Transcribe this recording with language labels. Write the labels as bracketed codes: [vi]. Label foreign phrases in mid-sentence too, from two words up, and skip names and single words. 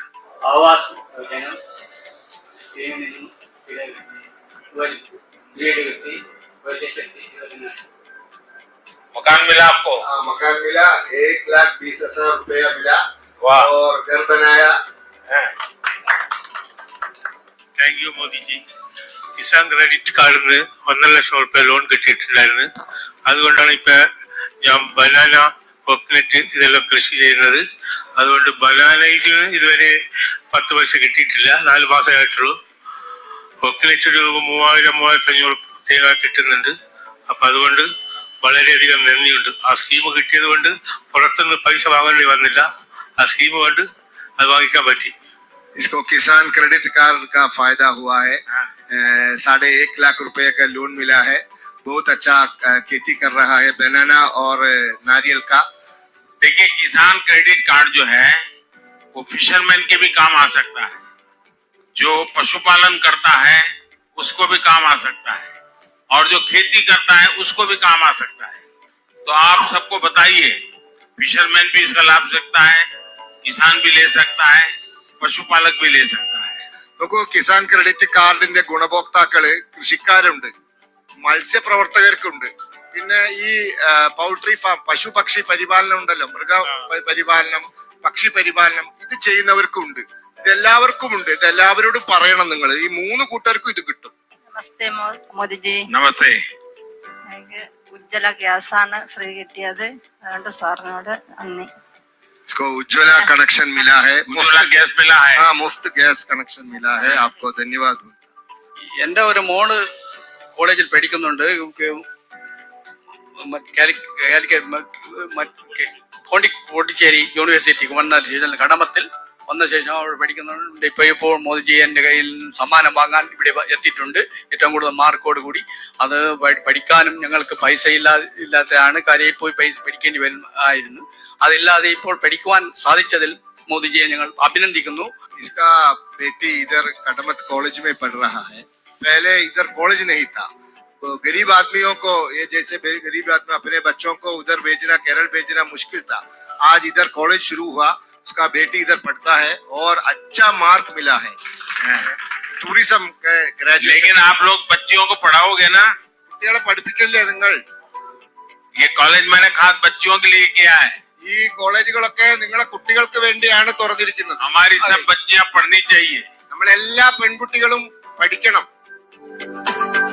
[hi] आवास मकान मिला आपको? हाँ, मकान मिला, 1,20,000 रुपया मिला, वाह, और घर बनाया। [en] Thank you Modiji. [ml] കിസാൻ ക്രെഡിറ്റ് കാർഡിൽ നിന്ന് 1.5 ലക്ഷം രൂപ ലോൺ കിട്ടിയിട്ടുണ്ടായിരുന്നു. അതുകൊണ്ടാണ് ഇപ്പൊ ഞാൻ ബനാന, കോക്കനറ്റ് ഇതെല്ലാം കൃഷി ചെയ്യുന്നത്. അതുകൊണ്ട് ബനാനയിൽ ഇതുവരെ 10 പൈസ കിട്ടിയിട്ടില്ല, 4 മാസമായിട്ടുള്ളൂ. കോക്കനറ്റ് ഒരു 3,000-3,500 തേങ്ങ കിട്ടുന്നുണ്ട്. അപ്പൊ അതുകൊണ്ട് വളരെയധികം നന്ദിയുണ്ട്. ആ സ്കീം കിട്ടിയത് കൊണ്ട് പുറത്തുനിന്ന് പൈസ വാങ്ങേണ്ടി വന്നില്ല. ആ സ്കീം കൊണ്ട് അത് വാങ്ങിക്കാൻ പറ്റി. [hi] इसको किसान क्रेडिट कार्ड का फायदा हुआ है, 1.5 लाख रुपए का लोन मिला है, बहुत अच्छा खेती कर रहा है बनाना और नारियल का। देखिए, किसान क्रेडिट कार्ड जो है वो फिशरमैन के भी काम आ सकता है, जो पशुपालन करता है उसको भी काम आ सकता है, और जो खेती करता है उसको भी काम आ सकता है। तो आप सबको बताइए, फिशरमैन भी इसका लाभ सकता है, किसान भी ले सकता है, പശുപാലക് भी ले सकता है। [ml] നോക്കൂ, കിസാൻ ക്രെഡിറ്റ് കാർഡിന്റെ ഗുണഭോക്താക്കള് കൃഷിക്കാരുണ്ട്, മത്സ്യപ്രവർത്തകർക്കുണ്ട്, പിന്നെ ഈ പൗൾട്രി ഫാം, പശു പക്ഷി പരിപാലനം ഉണ്ടല്ലോ, മൃഗ പരിപാലനം, പക്ഷി പരിപാലനം, ഇത് ചെയ്യുന്നവർക്കുണ്ട്. ഇതെല്ലാവർക്കും ഉണ്ട്. ഇതെല്ലാവരോടും പറയണം നിങ്ങൾ. ഈ 3 കൂട്ടർക്കും ഇത് കിട്ടും. നമസ്തേ മോദിജി, നമസ്തേ. എനിക്ക് ഉജ്ജ്വല ഗ്യാസാണ് ഫ്രീ കിട്ടിയത്. അതുകൊണ്ട് സാറിനോട് നന്ദി. [hi] इसको उज्ज्वला कनेक्शन मिला है, उज्ज्वला गैस मिला है। हाँ, मुफ्त गैस कनेक्शन मिला है। आपको धन्यवाद। [ml] എന്റെ ഒരു മോള് കോളേജിൽ പഠിക്കുന്നുണ്ട്. പോണ്ടിച്ചേരി യൂണിവേഴ്സിറ്റിക്ക് വന്ന ശേഷം, കടമത്തിൽ വന്ന ശേഷം അവിടെ പഠിക്കുന്നുണ്ട്. ഇപ്പോൾ മോദിജി എന്റെ കയ്യിൽ സമ്മാനം വാങ്ങാൻ ഇവിടെ എത്തിയിട്ടുണ്ട്, ഏറ്റവും കൂടുതൽ മാർക്കോട് കൂടി. അത് പഠിക്കാനും ഞങ്ങൾക്ക് പൈസ ഇല്ലാത്തതാണ്, കരയിൽ പോയി പൈസ പഠിക്കേണ്ടി ആയിരുന്നു. അതില്ലാതെ ഇപ്പോൾ പഠിക്കുവാൻ സാധിച്ചതിൽ മോദിജിയെ ഞങ്ങൾ അഭിനന്ദിക്കുന്നു. [hi] इसका बेटी इधर कटमत कॉलेज में पढ़ रहा है, पहले इधर कॉलेज नहीं था, तो गरीब आदमियों को, ये जैसे गरीब आदमी अपने बच्चों को उधर भेजना, केरल भेजना मुश्किल था। आज इधर कॉलेज शुरू हुआ, उसका बेटी इधर पढ़ता है और अच्छा मार्क मिला है। [en] Tourism graduation. [hi] लेकिन आप लोग बच्चियों को पढ़ाओगे ना? [ml] കുട്ടികളെ പഠിപ്പിക്കല്ലേ നിങ്ങൾ? [hi] ये कॉलेज मैंने खास बच्चियों के लिए किया है. [ml] ഈ കോളേജുകളൊക്കെ നിങ്ങളെ കുട്ടികൾക്ക് വേണ്ടിയാണ് തുറന്നിരിക്കുന്നത്. [hi] हमारी सब बच्चियां पढ़नी चाहिए. [ml] നമ്മളെല്ലാ പെൺകുട്ടികളും പഠിക്കണം.